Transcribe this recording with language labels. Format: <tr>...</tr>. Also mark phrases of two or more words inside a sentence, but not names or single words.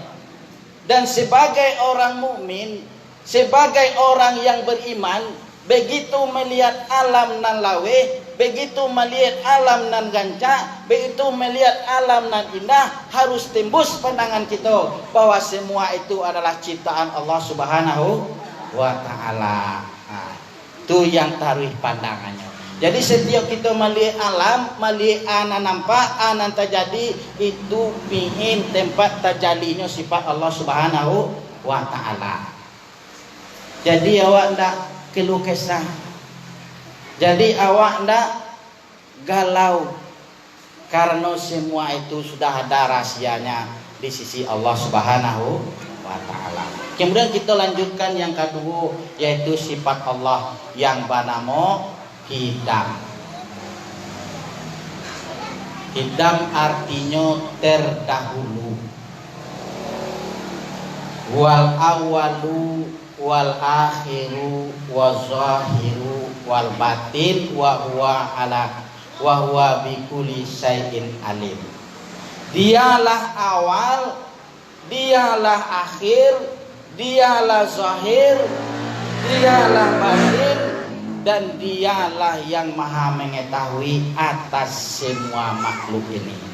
<id>Dan sebagai orang mukmin, sebagai orang yang beriman, begitu melihat alam nan lawe, begitu melihat alam nan ganca, begitu melihat alam nan indah, harus tembus pandangan kita bahwa semua itu adalah ciptaan Allah</id> <ar>سبحانه وتعالى.</ar> <id>Itu yang taruh pandangannya. Jadi setiap kita melihat alam, melihat anan nampak, anan terjadi, itu pingin tempat terjadinya sifat Allah</id> <ar>سبحانه وتعالى.</ar> <id>Jadi awak ndak keluh kesah. Jadi awak ndak galau, karena semua itu sudah ada rahasianya di sisi Allah</id> <ar>سبحانه وتعالى.</ar> <id>Kemudian kita lanjutkan yang kedua, yaitu sifat Allah yang bernama Qidam. Qidam artinya terdahulu.</id> <ar>والأول والآخر والظاهر والباطن وهو بكل شيء عليم.</ar> <id>Dialah awal, dialah akhir, dialah zahir, dialah batin, dan dialah yang maha mengetahui atas semua makhluk ini.</id>